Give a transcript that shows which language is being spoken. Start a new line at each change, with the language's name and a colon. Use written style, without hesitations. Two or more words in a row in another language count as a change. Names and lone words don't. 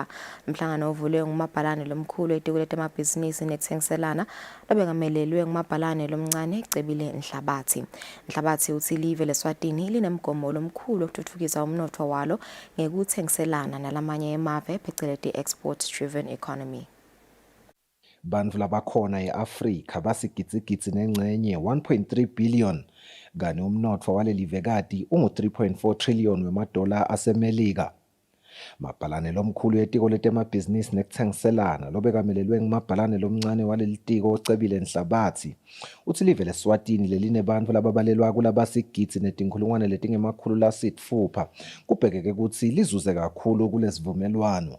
Swati: Umhlangano uvulwe ngumabhalane lomkhulu etiko letemabhizinisi nekuthengiselana lobekamelelwe ngumabhalane lomncane Cebile Nhlabathi. Nhlabathi uthi live leSwatini linemgomo lomkhulu wokuthuthukisa umnotfo walo ngekuthengiselana nalamanye emave phecelezi
English: export driven economy.
Swati: Bantfu labakhona e-Afrika basigitsigitsi nengcenye 1.3 billion kani umnotfo walelivekati ungu-3.4 trillion wemadola asemelika. Mabhalane lomkhulu etiko letemabhizinisi nekuthengiselana lobekamelelwe ngumabhalane lomncane walelitiko Cebile Nhlabathi uthi live leSwatini leline bantfu lababalelwa kulabasigitsi netinkhulungwane letingemakhulu lasitfupha kubhekeke ukuthi lizuze kakhulu kulesivumelwano.